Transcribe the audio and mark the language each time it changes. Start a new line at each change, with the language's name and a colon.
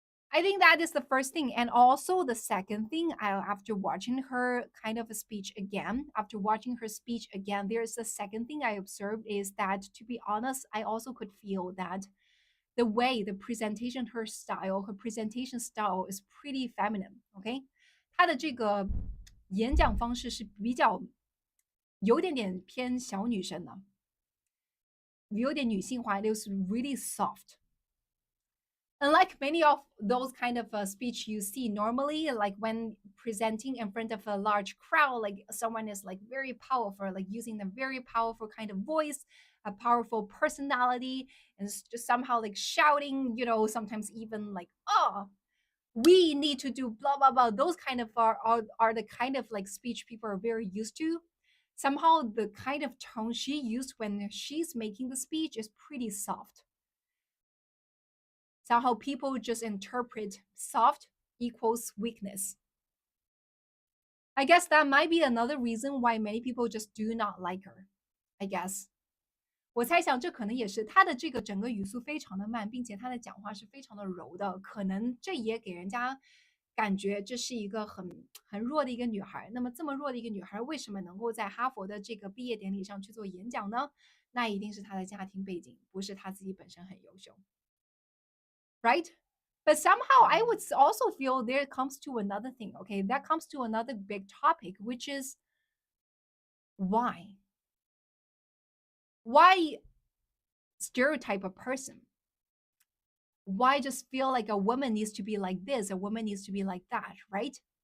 English: I think that is the first thing. And also the second thing, after watching her kind of a speech again, after watching her speech again, there's a second thing I observed is that, to be honest, I also could feel that her presentation style is pretty feminine. Okay.
Chinese: 她的这个演讲方式是比较有点点偏小女生的，有点女性化，
English: it was really soft. Unlike many of those kind of speech you see normally, like when presenting in front of a large crowd, like someone is like very powerful, like using a very powerful kind of voice, a powerful personality, and just somehow like shouting, sometimes even like, oh, we need to do blah blah blah. Those kind of are the kind of like speech people are very used to. Somehow the kind of tone she used when she's making the speech is pretty soft. Somehow people just interpret soft equals weakness. I guess that might be another reason why many people just do not like her. I guess.
Chinese: 我猜想这可能也是她的这个整个语速非常的慢，并且她的讲话是非常的柔的，可能这也给人家感觉这是一个很弱的一个女孩。那么这么弱的一个女孩，为什么能够在哈佛的这个毕业典礼上去做演讲呢？那一定是她的家庭背景，不是她自己本身很优秀，right?
English: But somehow I would also feel there comes to another thing, okay? That comes to another big topic, which is why? Why stereotype a person? Why just feel like a woman needs to be like this, a woman needs to be like that, right?